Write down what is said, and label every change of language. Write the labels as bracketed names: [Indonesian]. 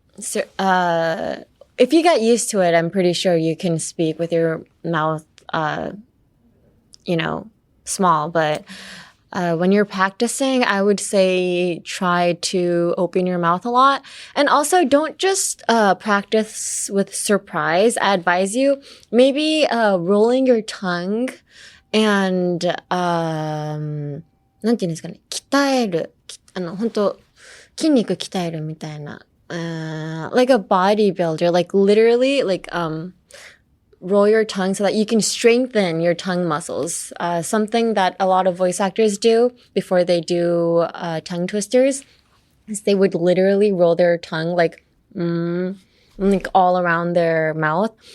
[English] If you get used to it, I'm pretty sure you can speak with your mouth, small, but, when you're practicing, I would say try to open your mouth a lot. And also don't just practice with surprise. I advise you maybe rolling your tongue and なんていうんですかね、鍛える。 [Japanese] 本当筋肉鍛えるみたいな。 [English] like a bodybuilder, like literally, like roll your tongue so that you can strengthen your tongue muscles. Something that a lot of voice actors do before they do tongue twisters is they would literally roll their tongue like all around their mouth.